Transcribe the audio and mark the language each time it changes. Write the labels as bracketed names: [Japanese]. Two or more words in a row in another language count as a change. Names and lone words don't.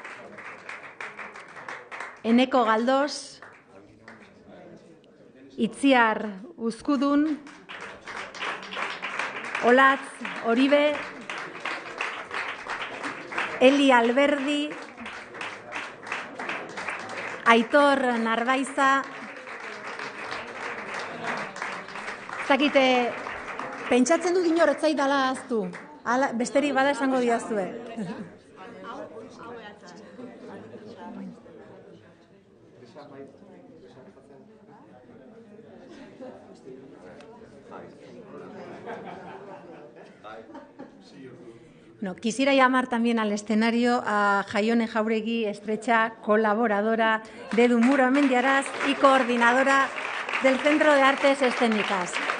[Basque] Eneko Galdos, Itziar Uzkudun, Olatz Oribe, Eli Alberdi, Aitor Narbaiza, zakite, pentsatzen dut inor etzait dala aztu. Besterik bada esango diazue. [Spanish] No, quisiera llamar también al escenario a Jaione Jauregui, estrecha colaboradora de Edu Murumendiaraz y coordinadora del Centro de Artes Escénicas.